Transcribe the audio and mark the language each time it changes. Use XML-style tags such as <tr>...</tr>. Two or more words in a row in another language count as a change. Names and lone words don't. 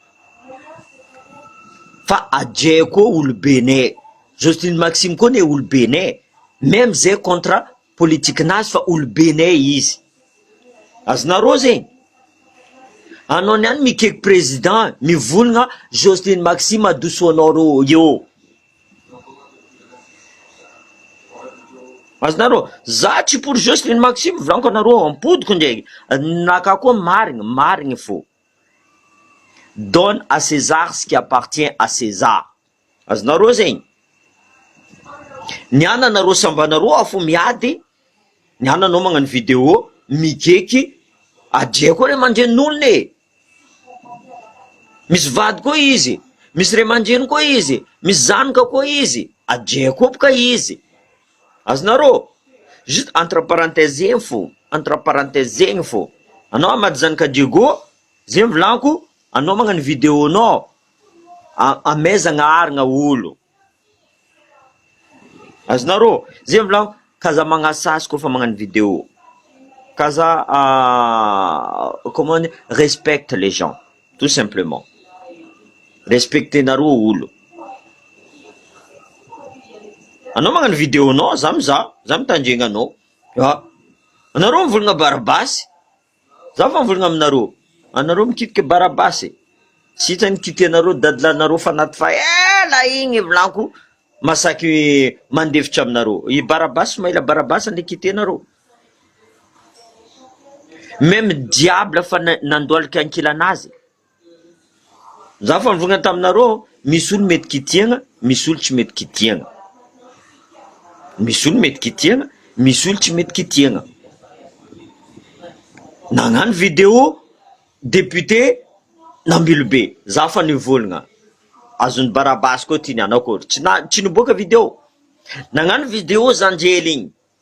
<mg>fa adjay koa olobenay, Jocelyne Maxime koa ne olobenay, même zay contre politikinazy fa olobenay izy, azonareo zegny, anao niany mikaiky président mivolagna Jocelyne Maxime adosoanao eo, azonareo, za tsy pour Jocelyne Maxime volaniko anareo ampodiko ndraiky, naka koa marigny fô,</mg> <fr>donne à César ce qui appartient à César,</fr> <mg>azonareo zegny, niany anareo sambanareo afo miady, niany anao magnano vidéo mikeky, adria koa ray aman-dren'olony e, misy vady koa izy, misy ray aman-dreny koa izy, misy zanaka koa izy, adria koa boka izy, azonareo,</mg> <fr>juste entre parenthèse</fr> <mg>zegny fô, anao Amady Zanikadiego, zegny volaniko, anao magnano vidéo nao, amezagna arigna olo, azonareo, zegny volaniko, kaza magnasasy koa fa magnano vidéo, kaza</mg> <fr>comment dire, respecte les gens, tout simplement,</fr> <mg>respectenareo olo, anao magnano vidéo nao, za mitandregna anao, anareo mivolagna Barabasy, za fa mivolagna aminareo, anareo mikitika Barabasy, tsy hitany kitianareo dadilanareo fa anaty fa ela igny volaniko, masaky mandefitra aminareo, i Barabasy maila Barabasy ande kitenareo,</mg> <fr>même diable</fr> <mg>fa nandoalika ankilanazy, za fa mivolagna taminareo, misy olo mety kitiagna, misy olo tsy mety kitiagna, misy olo mety kitiagna, misy olo tsy mety kitiagna, nagnano vidéo député Nambilobe, za fa nivolagna, azony Barabasy koa ty niany akory, tsy niboaka vidéo, nagnano vidéo Zanjely igny,</mg>